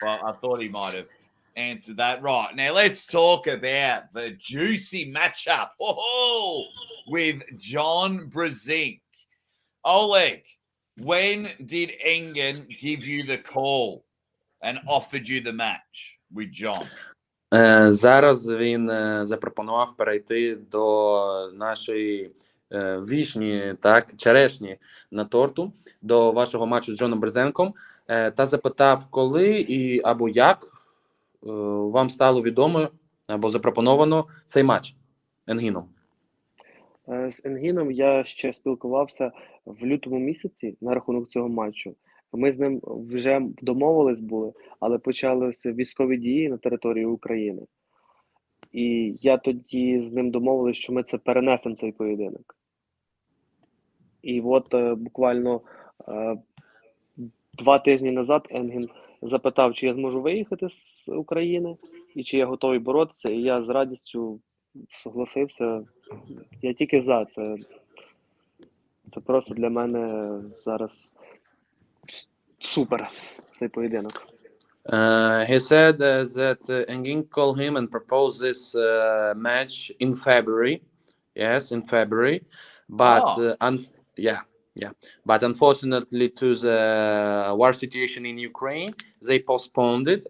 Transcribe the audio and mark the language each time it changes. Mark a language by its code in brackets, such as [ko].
[en] I thought he might have answered that. Right, now let's talk about the juicy matchup with John Brzenk. Oleg, when did Engen give you the call and offered you the match with John? [uk] Зараз він запропонував перейти до нашої вішні, черешні на торту, до вашого матчу з Джоном Брзенком, та запитав, коли або як вам стало відомо або запропоновано цей матч Енгіном. З Енгіном я ще спілкувався в лютому місяці на рахунок цього матчу. Ми з ним вже домовились були, але почалися військові дії на території України. І я тоді з ним домовились, що ми це перенесемо, цей поєдинок. І от буквально 2 тижні назад Енген запитав, чи я зможу виїхати з України, і чи я готовий боротися, і я з радістю согласився. Я тільки за це. Це просто для мене зараз супер, цей поєдинок. [en] He said that Engin called him and proposed this match in February. Yes, in February. But but unfortunately, to the war situation in Ukraine, they postponed it.